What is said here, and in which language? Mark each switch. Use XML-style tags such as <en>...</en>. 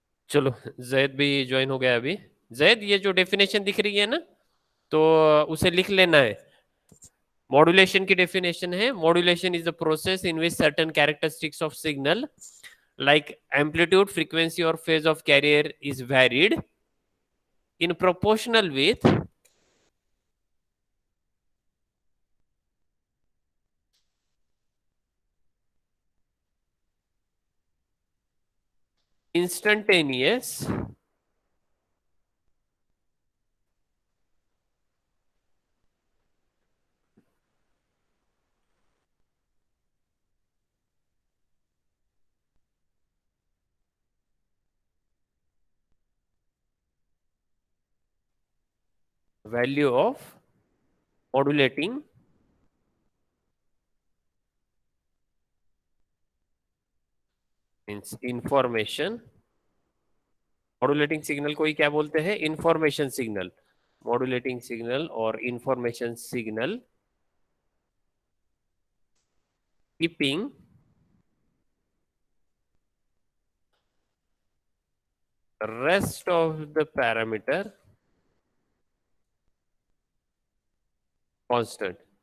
<hi>चलो, जैद भी ज्वाइन हो गया अभी। जैद, ये जो डेफिनेशन दिख रही है ना, तो उसे लिख लेना है। मॉड्यूलेशन की डेफिनेशन है,</hi> <en>Modulation is the process in which certain characteristics of signal like amplitude, frequency or phase of carrier is varied in proportional with instantaneous value of modulating means information.</en> <hi>Modulating signal को ही क्या बोलते हैं? Information signal. Modulating signal और information signal</hi> <en>Keeping rest of the parameter constant.</en>